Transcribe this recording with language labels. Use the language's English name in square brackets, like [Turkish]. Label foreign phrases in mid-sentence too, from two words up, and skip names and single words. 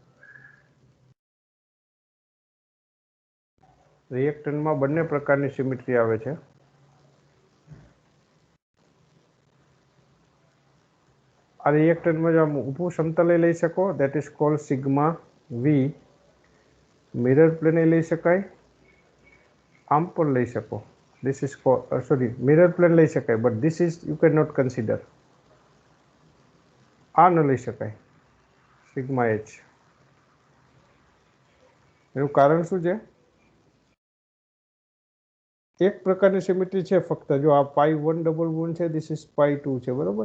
[Gujarati] રિએક્ટરમાં બંને પ્રકારની સિમેટ્રી આવે છે. આ રિએક્ટરમાં જો ઊભું સમતલે લઈ શકો, [English] that is called sigma V. [Gujarati] મિરર પ્લેને લઈ શકાય, આમ પણ લઈ શકો. [English] This is sorry, mirror plane [Gujarati] લઈ શકાય, [English] but this is you cannot consider. [Gujarati] આ ન લઈ શકાય, સિગ્મા એચ. એનું કારણ શું છે? એક પ્રકારની સિમેટ્રી છે ફક્ત. જો આ π1 ડબલ બોન્ડ છે, [English] this is [Gujarati] π2 છે, બરોબર?